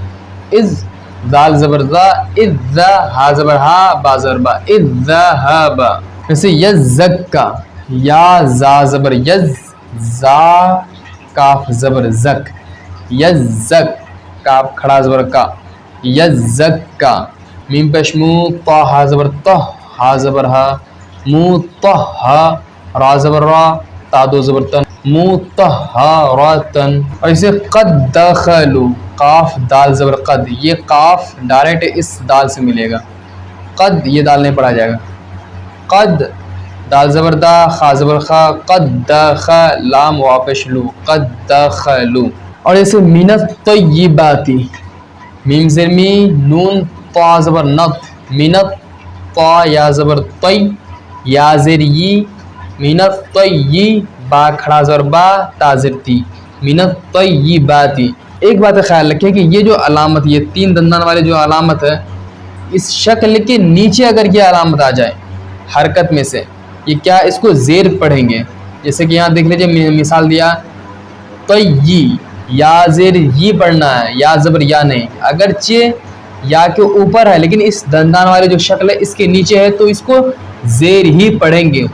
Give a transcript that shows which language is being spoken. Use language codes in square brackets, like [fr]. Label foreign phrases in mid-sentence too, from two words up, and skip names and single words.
[ur] اذ ذال زبر ذا، اذ ذا ہا زبر ہا، با زبر با، [ar] اذ ذہب۔ [ur] جیسے یزکا، یا زا زبر یز، زا کاف زبر زک، یزک، کاف کھڑا زبر کا، یزکا، میم پیش مو، طا ہا زبر طہ، ہا زبر ہا، مو طہ ہا، را زبر را، تا دو زبر تن، مو طہ ہا را تن۔ اور اسے [ar] قد دخلو، [ur] قاف دال زبر قد، یہ قاف ڈائریکٹ اس دال سے ملے گا، قد یہ دال نہیں پڑھا جائے گا، قد دال زبر دا، خا زبر خا، [ar] قد دخل، [ur] لام واپش لو، [ar] قد دخلو۔ [ur] اور جیسے [ar] من الطیبات، [ur] میم زیر می، نون طا زبر نط، [ar] من الطا، [ur] یا زبر طی، یا زیر ی، [ar] من الطی، [ur] با کھڑا زبر با، تا زیر تی، [ar] من الطیبات۔ [ur] ایک بات خیال رکھیں کہ یہ جو علامت، یہ تین دندان والے جو علامت ہے، اس شکل کے نیچے اگر یہ علامت آ جائے حرکت میں سے، یہ کیا اس کو زیر پڑھیں گے۔ جیسے کہ یہاں دیکھ لیجیے مثال دیا، طی، یا زیر یہ پڑھنا ہے، یا زبر یا نہیں، اگرچہ یا کے اوپر ہے لیکن اس دندان والے جو شکل ہے اس کے نیچے ہے تو اس کو زیر ہی پڑھیں گے۔